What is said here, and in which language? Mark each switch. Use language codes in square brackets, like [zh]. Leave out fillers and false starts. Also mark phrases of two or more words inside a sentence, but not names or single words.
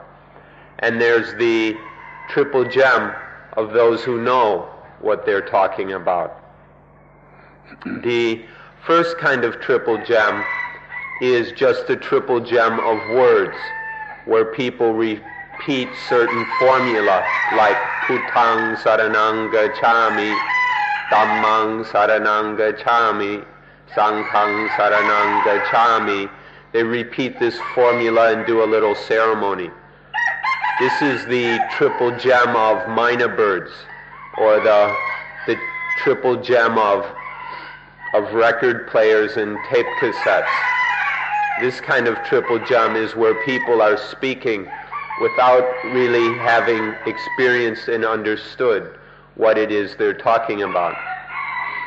[en] And there's the triple gem of those who know what they're talking about. The first kind of triple gem is just the triple gem of words, where people repeat certain formula like [pi] Puttang Saranang Gacchami, Dhammang Saranang Gacchami, Sanghang Saranang Gacchami. [en] They repeat this formula and do a little ceremony. This is the triple gem of mynah birds, or the triple gem of record players and tape cassettes. This kind of triple gem is where people are speaking without really having experienced and understood what it is they're talking about.